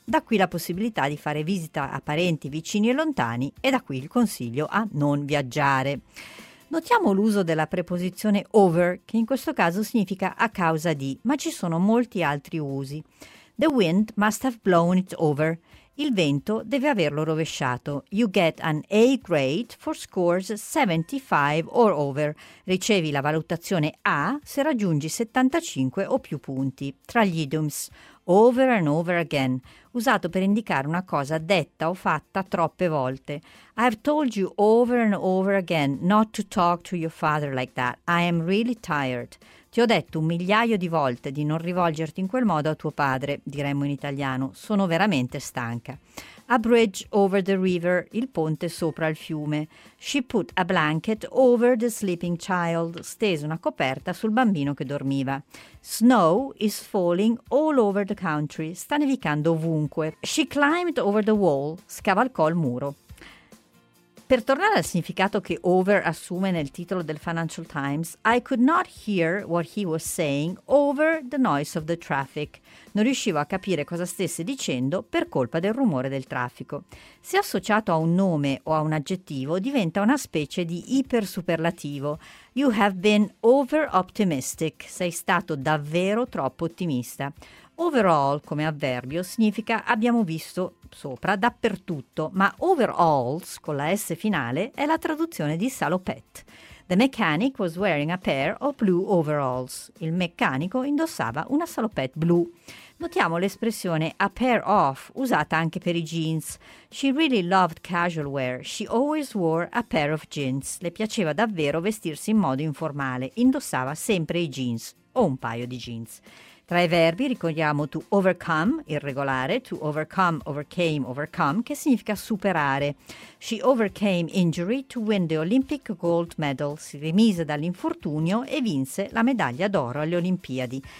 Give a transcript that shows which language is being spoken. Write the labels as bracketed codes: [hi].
[it] Da qui la possibilità di fare visita a parenti vicini e lontani e da qui il consiglio a non viaggiare. Notiamo l'uso della preposizione over, che in questo caso significa a causa di, ma ci sono molti altri usi. [en] The wind must have blown it over. [it] Il vento deve averlo rovesciato. [en] You get an A grade for scores 75 or over. [it] Ricevi la valutazione A se raggiungi 75 o più punti. Tra gli idioms, over and over again, usato per indicare una cosa detta o fatta troppe volte. [en] I've told you over and over again not to talk to your father like that. I am really tired. [it] Ti ho detto 1 migliaio di volte di non rivolgerti in quel modo a tuo padre, diremmo in italiano. Sono veramente stanca. [en] A bridge over the river, [it] il ponte sopra il fiume. [en] She put a blanket over the sleeping child, [it] stese una coperta sul bambino che dormiva. [en] Snow is falling all over the country, [it] sta nevicando ovunque. [en] She climbed over the wall, [it] scavalcò il muro. Per tornare al significato che over assume nel titolo del Financial Times, [en] I could not hear what he was saying over the noise of the traffic. [it] Non riuscivo a capire cosa stesse dicendo per colpa del rumore del traffico. Se associato a un nome o a un aggettivo, diventa una specie di ipersuperlativo. [en] You have been over optimistic. [it] Sei stato davvero troppo ottimista. Overall, come avverbio, significa abbiamo visto sopra, dappertutto, ma overalls, con la S finale, è la traduzione di salopette. [en] The mechanic was wearing a pair of blue overalls. [it] Il meccanico indossava una salopette blu. Notiamo l'espressione a pair of, usata anche per i jeans. [en] She really loved casual wear. She always wore a pair of jeans. [it] Le piaceva davvero vestirsi in modo informale. Indossava sempre i jeans o un paio di jeans. Tra i verbi ricordiamo to overcome, irregolare, to overcome, overcame, overcome, che significa superare. [en] She overcame injury to win the Olympic gold medal. [it] Si rimise dall'infortunio e vinse la medaglia d'oro alle Olimpiadi.